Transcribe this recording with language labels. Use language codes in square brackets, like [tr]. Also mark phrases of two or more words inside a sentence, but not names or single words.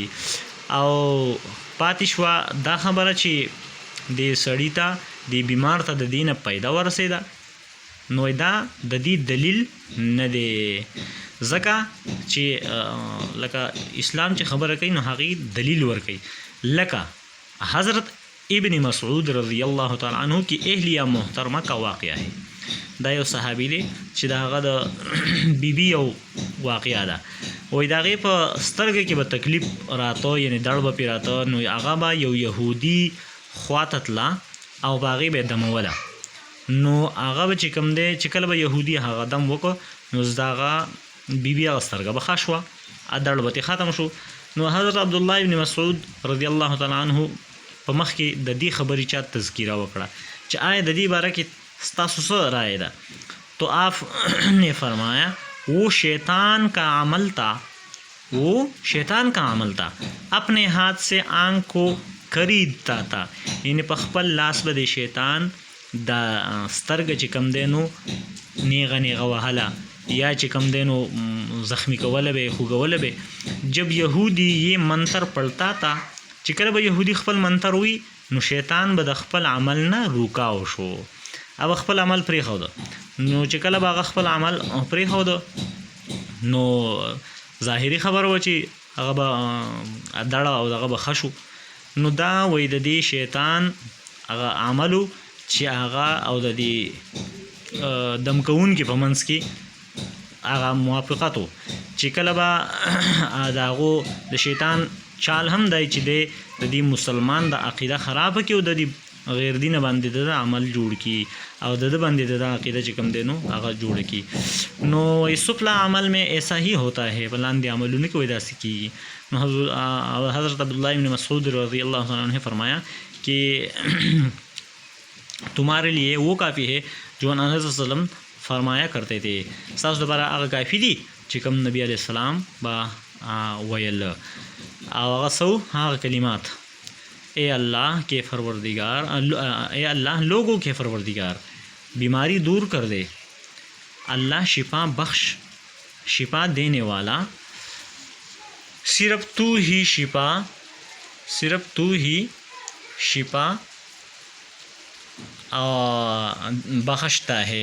[ps] او پاتې شوه دا خبره چې د سړي ته د بیمار ته د دې نه پیدا ورسېده نو دا د دې دلیل نه دی، ځکه چې لکه اسلام چې خبره کوي نو هغې دلیل ورکوي. [ur] لکه حضرت ابن مسعود [ar] رضی الله تعالی عنہ [ur] کی اہلیہ محترمہ کا واقعہ ہے. [ps] دا یو صحابي دی چې دا هغه د بیبي یو واقعه ده. وایي د هغې په سترګه کې به تکلیف راته یعنی دړ به پرې راته نو هغه به یو یهودي خواته تله او په هغې به یې دموله. نو هغه به چې کوم دی چې کله به یهودي هغه دم وکړو نو د هغه بیبي هغه سترګه به ښه شوه، دړ به ترې ختم شو. نو حضرت عبدالله ابن مسعود [ar] رضی الله تعالی عنہ [ps] په مخ کې د دې خبرې چا تذکیره وکړه چې آیا د دې باره کې ستاسو څه رائے ده؟ [ur] تو آپ نے فرمایا وہ شیطان کا عمل تھا اپنے ہاتھ سے آنکھ کو خریدتا تھا. [ps] یعنی په خپل لاس به د شیطان دا سترګه چې کم دی نو نیغه نیغه وهله یا چې کم دی نو زخمی کوله به خوږوله به. [ur] جب یهودی یہ منتر پڑھتا تھا [ps] چې کله به یهودي خپل منتر وي نو شیطان به د خپل عمل نه روکاو شو او خپل عمل پرېښوده. نو چې کله به هغه خپل عمل پرېښوده نو ظاهري خبره وه چې هغه به دړه او دغه به ښه شو. نو دا وایي د دې شیطان هغه عملو چې هغه او د دې دم کوونکي په منځ کې هغه موافقت و چې کله به د هغو د شیطان چال هم دی چې دی د دې مسلمان د عقیده خرابه کړي او د دې غیر دینه باندې د عمل جوړ کړي او د ده باندې د عقیده چې کوم دی نو هغه جوړ کړي. [ur] نو سفلا عمل میں ایسا ہی ہوتا ہے، [ps] په لاندې عملونه کې وایي داسې کېږي. [ur] نو حضرت عبداللہ ابن مسعود [ar] رضی اللہ عنہ [ur] نے فرمایا کہ تمہارے لیے وہ کافی ہے جو نبی [ar] صلی اللہ علیہ وسلم [ur] فرمایا کرتے تھے. [ps] ستاسو لپاره هغه کافي دي چې کوم نبی علیہ السلام به ویل او هغه سو هغه کلمات [ur] اے اللہ کے پروردگار، اے اللہ لوگوں کے پروردگار بیماری دور کر دے، اللہ شفا بخش، شفا دینے والا، صرف تو ہی شفا بخشتا ہے.